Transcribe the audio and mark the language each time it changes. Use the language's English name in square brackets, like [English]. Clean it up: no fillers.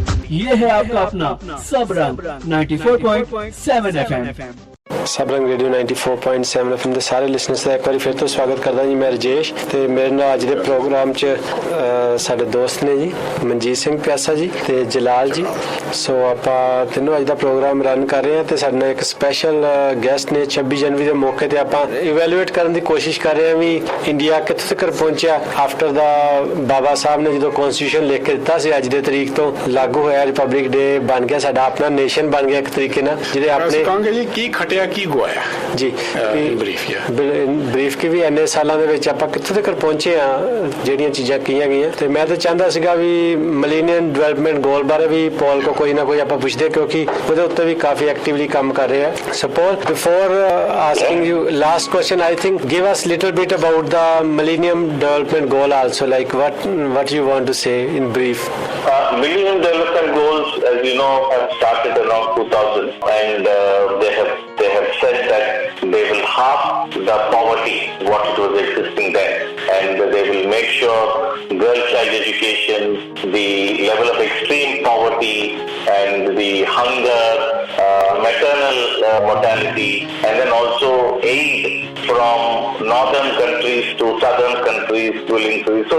[Hindi] ये है आपका अपना सब रंग 94.7 FM। [Punjabi] सब रंग रेडियो 94.7 FM ਦੇ ਸਾਰੇ ਲਿਸਨਰਸ ਦਾ ਇੱਕ ਵਾਰੀ ਫਿਰ ਤੋਂ ਸਵਾਗਤ ਕਰਦਾ ਜੀ। ਮੈਂ ਰਜੇਸ਼ ਤੇ ਮੇਰੇ ਨਾਲ ਅੱਜ ਦੇ ਪ੍ਰੋਗਰਾਮ 'ਚ ਸਾਡੇ ਦੋਸਤ ਨੇ ਜੀ ਮਨਜੀਤ ਸਿੰਘ ਪਿਆਸਾ ਜੀ ਤੇ ਜਲਾਲ ਜੀ। ਸੋ ਆਪਾਂ ਤਿੰਨੋਂ ਅੱਜ ਦਾ ਪ੍ਰੋਗਰਾਮ ਰਨ ਕਰ ਰਹੇ ਹਾਂ ਤੇ ਸਾਡੇ ਨਾਲ ਇੱਕ ਸਪੈਸ਼ਲ ਗੈਸਟ ਨੇ। 26 ਜਨਵਰੀ ਦੇ ਮੌਕੇ ਤੇ ਆਪਾਂ ਇਵੈਲੂਏਟ ਕਰਨ ਦੀ ਕੋਸ਼ਿਸ਼ ਕਰ ਰਹੇ ਹਾਂ ਵੀ ਇੰਡੀਆ ਕਿੱਥੇ ਤੱਕ ਪਹੁੰਚਿਆ ਆਫਟਰ ਦਾ ਬਾਬਾ ਸਾਹਿਬ ਨੇ ਜਦੋਂ ਕਨਸਟੀਟਿਊਸ਼ਨ ਲਿਖ ਕੇ ਦਿੱਤਾ ਸੀ ਅੱਜ ਦੇ ਤਰੀਕ ਤੋਂ ਲਾਗੂ ਹੋਇਆ, ਰਿਪਬਲਿਕ ਡੇ ਬਣ ਗਿਆ, ਸਾਡਾ ਆਪਣਾ ਨੇਸ਼ਨ ਬਣ ਗਿਆ ਇੱਕ ਤਰੀਕੇ ਨਾਲ। ਜਿਹੜੇ ਆਪਣੇ ਕਹਾਂਗੇ ਜੀ ਕੀ ਖਟਿਆ ਕੀ ਗਵਾਇਆ ਜੀ ਬਰੀਫ ਕਿ ਵੀ ਇੰਨੇ ਸਾਲਾਂ ਦੇ ਵਿੱਚ ਆਪਾਂ ਕਿੱਥੋਂ ਤੱਕ ਪਹੁੰਚੇ ਆ, ਜਿਹੜੀਆਂ ਚੀਜ਼ਾਂ ਕੀਆਂ ਗਈਆਂ। ਤੇ ਮੈਂ ਤਾਂ ਚਾਹੁੰਦਾ ਸੀਗਾ ਵੀ ਮਿਲੇਨੀਅਮ ਡਿਵੈਲਪਮੈਂਟ ਗੋਲ ਬਾਰੇ ਵੀ ਪੌਲ ਕੋ ਕੋਈ ਨਾ ਕੋਈ ਆਪਾਂ ਪੁੱਛਦੇ, ਕਿਉਂਕਿ ਉਹਦੇ ਉੱਤੇ ਵੀ ਕਾਫੀ ਐਕਟਿਵਲੀ ਕੰਮ ਕਰ ਰਹੇ ਆ। [English] So Paul, before asking you last question, I think give us little bit about the millennium development goal also, like what you want to say in brief. Millennium development goals, as you know, have started around 2000, and they have said that they will halve the poverty what it was existing then, and they will make sure girl child education, the level of extreme poverty and the hunger, maternal mortality, and then also aid from northern countries to southern countries will increase.